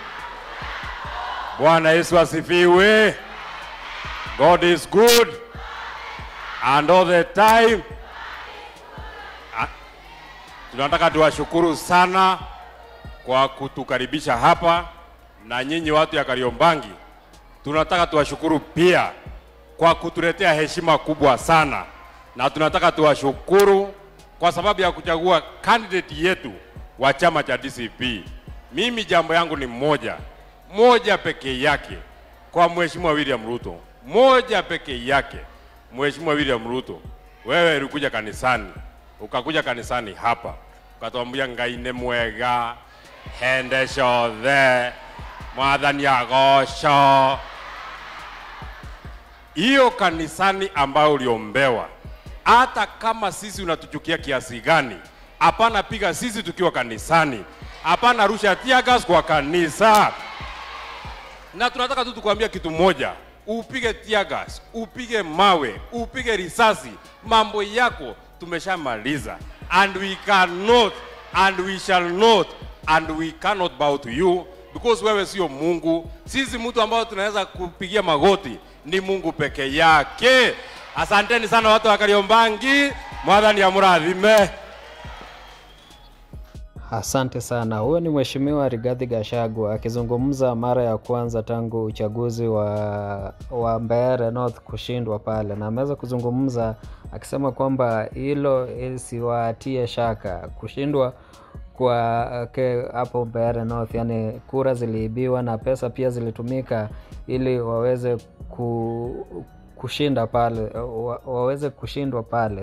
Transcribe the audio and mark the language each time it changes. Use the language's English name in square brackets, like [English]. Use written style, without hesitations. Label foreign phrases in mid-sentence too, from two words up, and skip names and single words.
[Swahili] Bwana Yesu asifiwe. [English] God is good and all the time. [Swahili] Tunataka tuwashukuru sana kwa kutukaribisha hapa, na nyinyi watu ya Kariobangi tunataka tuwashukuru pia kwa kutuletea heshima kubwa sana, na tunataka tuwashukuru kwa sababu ya kuchagua candidate yetu wa chama cha DCP. Mimi jambo yangu ni moja peke yake kwa Mheshimiwa William Ruto. Moja peke yake. Mheshimiwa William Ruto, wewe ulikuja kanisani, ukakuja kanisani hapa, ukatuambia [Kikuyu] Ngai ni mwega, hende ciothe, mwathani agocwo. [Swahili] Hiyo kanisani ambayo uliombewa, hata kama sisi unatuchukia kiasi gani, hapana piga sisi tukiwa kanisani, hapana rusha [English] tear gas [Swahili] kwa kanisa. Na tunataka tu tukwambia kitu moja, upige [English] tear gas, [Swahili] upige mawe, upige risasi, mambo yako tumeshamaliza. [English] And we cannot, and we shall not, and we cannot bow to you, because [Swahili] wewe sio Mungu. Sisi mtu ambao tunaweza kupigia magoti ni Mungu peke yake. Asanteni sana watu wa Kariobangi. [Kikuyu] Mwathani amurathime. [Swahili] Asante sana. Huyo ni Mheshimiwa Rigathi Gachagua akizungumza mara ya kwanza tangu uchaguzi wa Mbeere North kushindwa pale, na ameweza kuzungumza akisema kwamba hilo siwatie shaka kushindwa kwa hapo Mbeere North, yani kura ziliibiwa na pesa pia zilitumika ili waweze kushinda pale, waweze kushindwa pale.